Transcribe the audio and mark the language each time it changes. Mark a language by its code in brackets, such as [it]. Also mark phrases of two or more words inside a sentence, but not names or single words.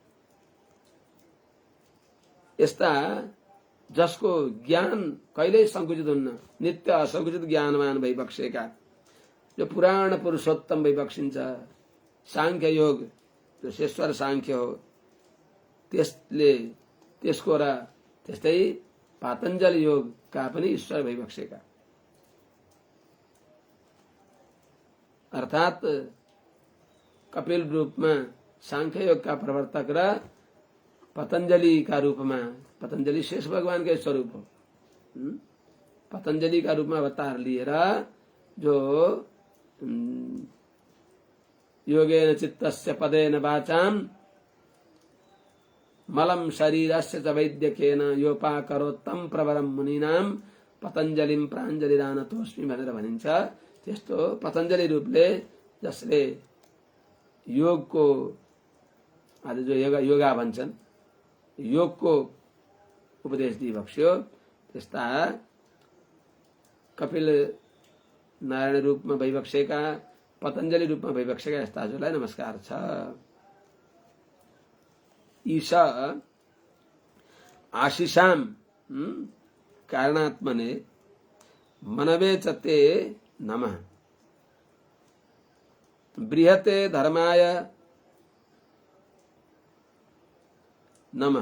[ne] यस्ता जसको ज्ञान कहिल्यै संकुचित हुन्न नित्य असंकुचित ज्ञानवान भइबक्सेका जो पुराण पुरुषोत्तम भइबक्सिन्छ। सांख्य योग जो शेश्वर सांख्य हो त्यसको र त्यस्तै पातञ्जल योगका पनि ईश्वर भइबक्सेका अर्थात [hi] कपिल रूप में सांख्य योग का प्रवर्तक [ne] र [hi] पतंजलि का रूप में, पतंजलि शेष भगवान के स्वरूप [ne] हो, [hi] पतंजलि का रूप में अवतार लिए [sa] जो योगेन चित्तस्य पदेन वाचाम मलम शरीरस्य च वैद्यकेन योपाकरोत्तम प्रवरम मुनीनाम पतंजलिम प्राञ्जलिदानतोस्मि [ne] भनेर भनिन्छ। त्यस्तो पतंजलि रूपले जसले योगको आज जो योगा भन्छन् योगको उपदेश दिइबक्स्यो, त्यस्ता कपिल नारायण रूपमा भइबक्सेका, पतंजलि रूपमा भइबक्सेका यस्ता हजुरलाई नमस्कार छ। [sa] ईश आशिषाम कारणात्मने मनवे च ते नमः। बृहते धर्माय नमः।